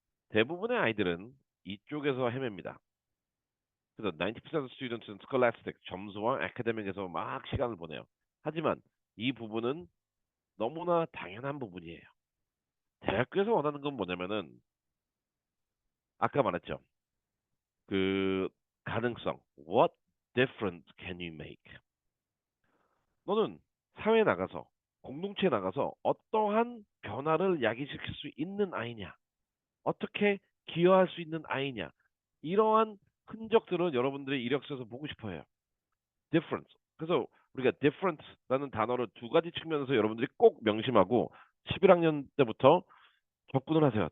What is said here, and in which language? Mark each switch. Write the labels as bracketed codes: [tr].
[ko] 대부분의 아이들은 이쪽에서 헤맵니다. 그래서 90% student은 scholastic, 점수와 academic에서 막 시간을 보내요. 하지만 이 부분은 너무나 당연한 부분이에요. 대학교에서 원하는 건 뭐냐면은 아까 말했죠. 그 가능성. [en] What difference can you make? [ko] 너는 사회에 나가서 공동체에 나가서 어떠한 변화를 야기시킬 수 있는 아이냐? 어떻게 기여할 수 있는 아이냐? 이러한 흔적들을 여러분들의 이력서에서 보고 싶어요. [en] difference. [ko] 그래서 우리가 difference라는 단어를 두 가지 측면에서 여러분들이 꼭 명심하고 11학년 때부터 접근을 하세요.